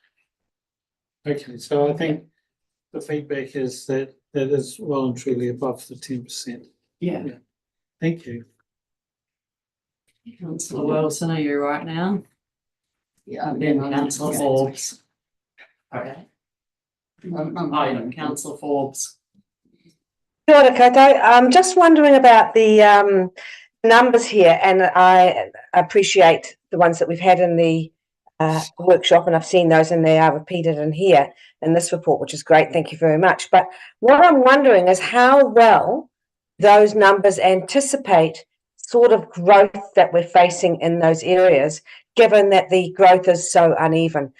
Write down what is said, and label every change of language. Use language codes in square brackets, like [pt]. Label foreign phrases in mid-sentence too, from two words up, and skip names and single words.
[en] Okay, so I think the feedback is that is well and truly above the 10%. Yeah. Thank you. Councillor Wilson, are you right now? Yeah. Then Councillor Forbes. Okay. Councillor Forbes. [mi] Kia ora koutou. [en] I'm just wondering about the numbers here, and I appreciate the ones that we've had in the workshop, and I've seen those and they are repeated in here in this report, which is great. Thank you very much. But what I'm wondering is how well those numbers anticipate sort of growth that we're facing in those areas, given that the growth is so uneven.